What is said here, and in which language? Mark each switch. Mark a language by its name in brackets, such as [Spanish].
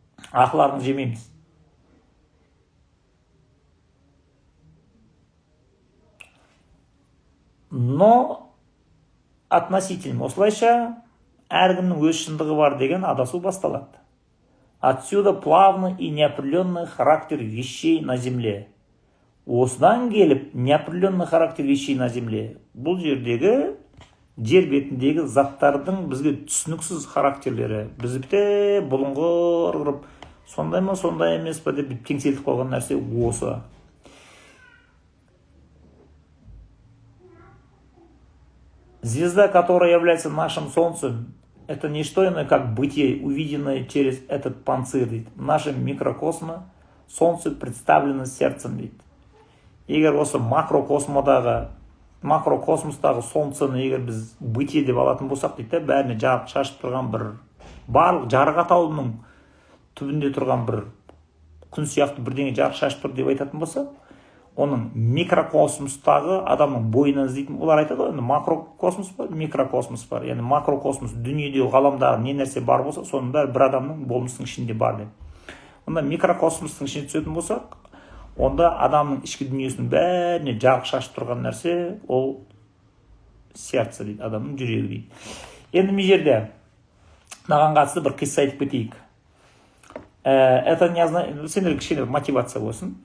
[Kazakh] Ақыларыңызды жемейміз. [Russian] Но относительно, [Kazakh] осылайша әркімнің өз шындығы бар деген адасу басталады. [Russian] Отсюда плавный и неопределенный характер вещей на земле. [Kazakh] Осыдан келіп, [Russian] неопределенный характер вещей на земле. [Kazakh] Бұл жердегі жер бетіндегі заттардың бізге түсініксіз характерлері. Бізді бұлыңғыр ұрып, сондай ма, сондай емес па деп теңселтіп қойған нәрсе осы. [Russian] Звезда, которая является нашим солнцем, это не что иное, как бытие, увиденное через этот панцирь. В нашем микрокосме солнце представлено сердцем. [Kazakh] Егер осы макрокосмостағы солнцені егер біз бытие деп алатын болсақ дейді, бәріне жарық шашып тұрған бір барлық жарық атаулының түбінде тұрған бір күн сияқты бірдеңе жарық шашып тұр деп айтатын болсақ, оның микрокосмостағы адамның бойынан іздейтін, олар айтады ғой, макрокосмос бар, микрокосмос бар. Яғни макрокосмос дүниедегі ғаламдағы не нәрсе бар болса, соның бәрі бір адамның болмысының ішінде бар деп. Онда микрокосмостың ішіне түсетін болсақ, онда адамның ішкі дүниесінің бәріне жарық шашып тұрған нәрсе ол сердце дейді, адамның жүрегі дейді. Енді мына жерде мынаған қатысты бір қисса айтып кетейік. [Russian] Это не знаю, [Kazakh] сендер кішкене мотивация болсын.